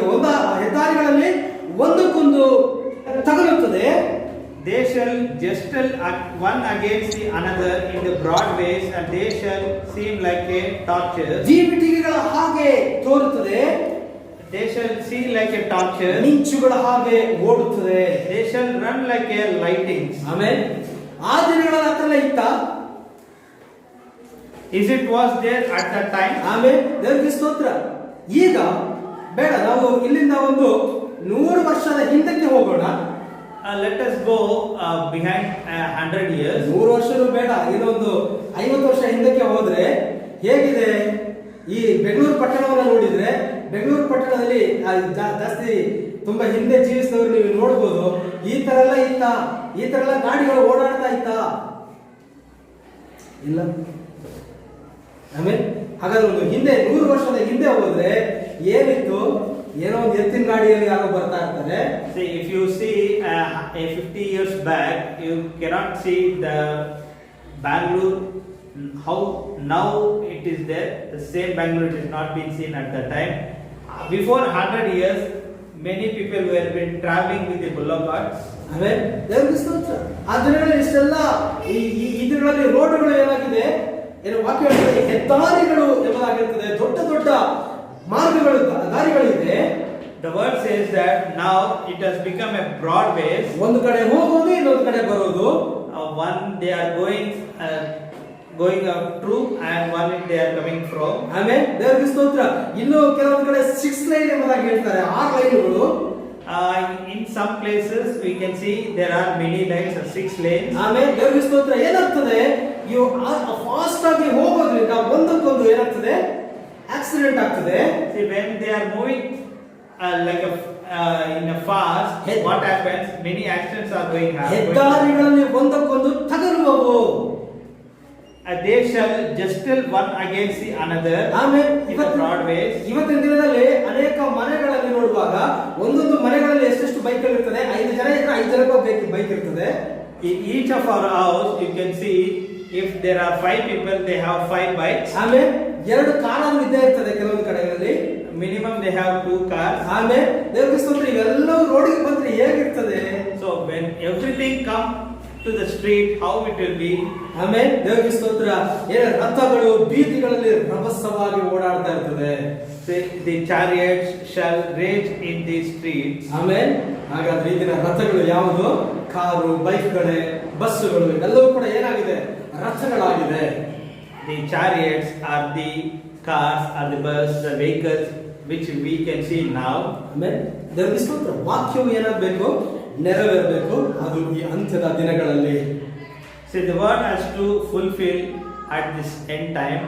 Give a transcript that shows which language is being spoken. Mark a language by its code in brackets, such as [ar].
[kn] ಅದಕ್ಕೆ ಹೆದ್ದಾರಿಗಳಲ್ಲಿ ಒಂದಕ್ಕೊಂದು ತಗಲುತ್ತದೆ. [en] They shall jostle one against the another in the broad ways, and they shall seem like a torches. [kn] ದೀವಿಟಿಗೆಗಳ ಹಾಗೆ ತೋರುತ್ತದೆ. [en] They shall see like a torches. [kn] ಮಿಂಚುಗಳ ಹಾಗೆ ಓಡುತ್ತದೆ. [en] They shall run like a lightnings. [kn] ಆಮೇಲೆ ಆ ದಿನಗಳ ಹತ್ರ ಇತ್ತ. [en] Is it was there at that time? [kn] ಆಮೇಲೆ ದೇವರಿಗೆ ಸ್ತೋತ್ರ. ಈಗ ಬೇಡ, ನಾವು ಇಲ್ಲಿಂದ ಒಂದು 100 ವರ್ಷದ ಹಿಂದಕ್ಕೆ ಹೋಗೋಣ. [en] Let us go behind 100 years. [kn] 100 ವರ್ಷನೂ ಬೇಡ, ಇನ್ನೊಂದು 50 ವರ್ಷ ಹಿಂದಕ್ಕೆ ಹೋದ್ರೆ ಹೇಗಿದೆ, ಈ ಬೆಂಗಳೂರು ಪಟ್ಟಣವನ್ನು ನೋಡಿದ್ರೆ, ಬೆಂಗಳೂರು ಪಟ್ಟಣದಲ್ಲಿ ಜಾಸ್ತಿ ತುಂಬಾ ಹಿಂದೆ ಜೀವಿಸಿದವರು ನೀವು ನೋಡ್ಬೋದು. ಈ ತರ ಎಲ್ಲ ಗಾಡಿಗಳು ಓಡಾಡ್ತಾ ಇತ್ತ. ಇಲ್ಲ. ಆಮೇಲೆ ಹಾಗಾದ್ರೆ ಒಂದು ಹಿಂದೆ 100 ವರ್ಷದ ಹಿಂದೆ ಹೋದ್ರೆ ಏನಿತ್ತು? ಏನೋ ಒಂದು ಎತ್ತಿನ ಗಾಡಿಯಲ್ಲಿ ಯಾರೋ ಬರ್ತಾ ಇರ್ತಾರೆ. [en] See, if you see a 50 years back, you cannot see the Bangalore how now it is there. The same Bangalore it has not been seen at that time. Before 100 years, many people were been traveling with the bullock carts. [kn] ಆಮೇಲೆ ದೇವರಿಗೆ ಸ್ತೋತ್ರ. ಆ ದಿನಗಳಲ್ಲಿ ಇಷ್ಟೆಲ್ಲ ಈ ದಿನಗಳಲ್ಲಿ ರೋಡ್ಗಳು ಏನಾಗಿದೆ, ಏನು ವಾಕ್ಯ ಹೇಳ್ತದೆ, ಹೆದ್ದಾರಿಗಳು ಎಂಬುದಾಗಿರ್ತದೆ, ದೊಡ್ಡ ದೊಡ್ಡ ಮಾರ್ಗಗಳು, ದಾರಿಗಳಿದೆ. [en] The word says that now it has become a broad way. [kn] ಒಂದು ಕಡೆ ಹೋಗೋದು, ಇನ್ನೊಂದು ಕಡೆ ಬರೋದು. [en] One they are going up through, and one they are coming from. [kn] ಆಮೇಲೆ ದೇವರಿಗೆ ಸ್ತೋತ್ರ. ಇನ್ನು ಕೆಲವೊಂದು ಕಡೆ 6 ಲೈನ್ ಎಂಬುದಾಗಿ ಹೇಳ್ತಾರೆ, 6 ಲೈನ್ಗಳು. [en] In some places we can see there are many lanes or 6 lanes. [kn] ಆಮೇಲೆ ದೇವರಿಗೆ ಸ್ತೋತ್ರ. ಏನಾಗ್ತದೆ, ಇವು ಫಾಸ್ಟ್ ಆಗಿ ಹೋಗೋದ್ರಿಂದ ಒಂದಕ್ಕೊಂದು ಏನಾಗ್ತದೆ, ಆಕ್ಸಿಡೆಂಟ್ ಆಗ್ತದೆ. [en] See, when they are moving like in a fast, what happens? Many accidents are going on. [kn] ಹೆದ್ದಾರಿಗಳಲ್ಲಿ ಒಂದಕ್ಕೊಂದು ತಗಲುವವು. [en] They shall jostle one against the another. [kn] ಆಮೇಲೆ ಇವತ್ತಿನ ದಿನದಲ್ಲಿ ಅನೇಕ ಮನೆಗಳಲ್ಲಿ ನೋಡುವಾಗ ಒಂದೊಂದು ಮನೆಗಳಲ್ಲಿ ಎಷ್ಟೆಷ್ಟು ಬೈಕ್ಗಳು ಇರ್ತದೆ. 5 ಜನ ಇದ್ರೆ 5 ಜನಕ್ಕೂ ಬೈಕ್ ಇರ್ತದೆ. [en] In each of our house you can see if there are 5 people they have 5 bikes. [kn] ಆಮೇಲೆ 2 ಕಾರು ಇದ್ದೇ ಇರ್ತದೆ ಕೆಲವೊಂದು ಕಡೆಗಳಲ್ಲಿ. [en] Minimum they have 2 cars. [kn] ಆಮೇಲೆ ದೇವರಿಗೆ ಸ್ತೋತ್ರ. ಇವೆಲ್ಲವೂ ರೋಡಿಗೆ ಬಂದ್ರೆ ಹೇಗಿರ್ತದೆ? [en] So when everything come to the street, how it will be? [kn] ಆಮೇಲೆ ದೇವರಿಗೆ ಸ್ತೋತ್ರ. ರಥಗಳು ಬೀದಿಗಳಲ್ಲಿ ರಭಸವಾಗಿ ಓಡಾಡ್ತಾ ಇರ್ತದೆ. [en] The chariots shall rage in the streets. [kn] ಆಮೇಲೆ ಹಾಗಾದ್ರೆ ಈ ದಿನ ರಥಗಳು ಯಾವುದು? ಕಾರು, ಬೈಕ್ಗಳೇ, ಬಸ್ಸುಗಳು ಎಲ್ಲವೂ ಕೂಡ ಏನಾಗಿದೆ? ರಥಗಳಾಗಿದೆ. [en] The chariots are the cars, are the bus, the vehicles which we can see now. [kn] ಆಮೇಲೆ ದೇವರಿಗೆ ಸ್ತೋತ್ರ. ವಾಕ್ಯವು ಏನಾಗಬೇಕು? ನೆರವೇರಬೇಕು. ಅದು ಈ ಅಂತ್ಯದ ದಿನಗಳಲ್ಲಿ. [en] See, the word has to fulfill at this end time.